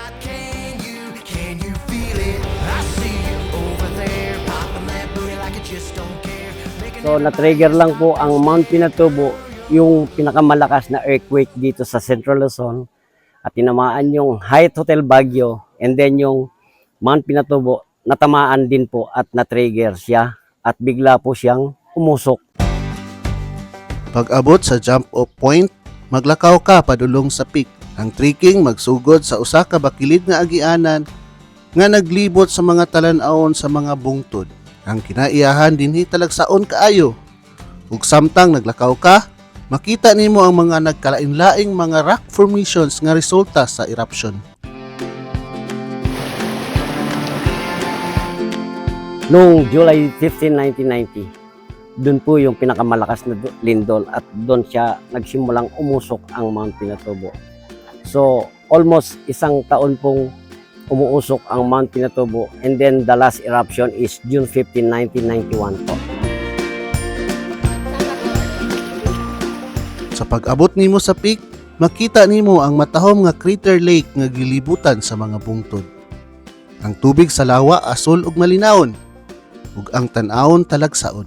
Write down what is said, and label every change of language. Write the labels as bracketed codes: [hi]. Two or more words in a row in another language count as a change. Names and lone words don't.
[tl] So na-trigger lang po ang Mount Pinatubo, yung pinakamalakas na earthquake dito sa Central Luzon, at tinamaan yung Hyatt Hotel Baguio, [en] and then [tl] yung Mount Pinatubo natamaan din po at na-trigger siya at bigla po siyang umusok. [ceb] Pag abot sa [en] jump off point, [ceb] maglakaw ka padulong sa peak. Ang trekking magsugod sa usa ka bakilid nga agianan nga naglibot sa mga talan-awon sa mga bungtod. Ang kinaiyahan dinhi talagsaon kaayo. Ug samtang naglakaw ka, makita nimo ang mga nagkalain-laing mga [en] rock formations [ceb] nga resulta sa eruption. [tl] Noong July 15, 1990, doon po yung pinakamalakas na lindol at doon siya nagsimulang umusok ang Mount Pinatubo. So, almost isang taon pong umuusok ang Mount Pinatubo, [en] and then the last eruption is June 15, 1991 po. [ceb] Sa pag-abot nimo sa peak, makita nimo ang matahom nga crater lake nga gilibutan sa mga bungtod. Ang tubig sa lawa asul ug malinawon, ug ang tan-awon talagsaon.